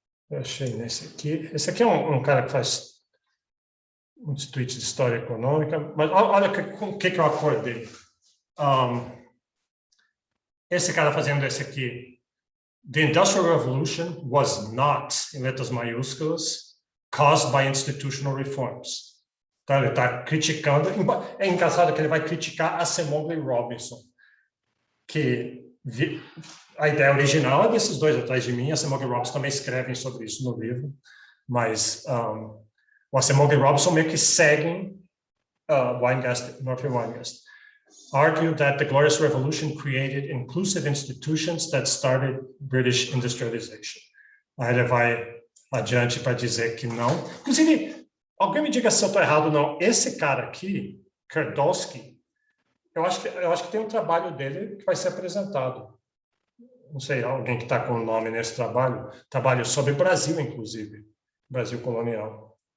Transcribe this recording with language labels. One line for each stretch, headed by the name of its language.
Portuguese: Eu achei nesse aqui. Esse aqui é um cara que faz muitos tweets de história econômica, mas olha o que eu acordei. Esse cara fazendo esse aqui.
English: The Industrial Revolution was not,
Portuguese: em letras maiúsculas,
English: caused by institutional reforms.
Portuguese: Então, ele está criticando. É engraçado que ele vai criticar Asimov e Robinson, que a ideia original é desses dois atrás de mim. Asimov e Robinson também escrevem sobre isso no livro, mas o Asimov e Robinson meio que seguem Murphy Weingast.
English: Argue that the Glorious Revolution created inclusive institutions that started British industrialization.
Portuguese: Aí ele vai adiante para dizer que não. Inclusive, alguém me diga se eu estou errado ou não. Esse cara aqui, Kerdowski, eu acho que tem um trabalho dele que vai ser apresentado. Não sei, alguém que está com o nome nesse trabalho sobre Brasil, inclusive, Brasil colonial.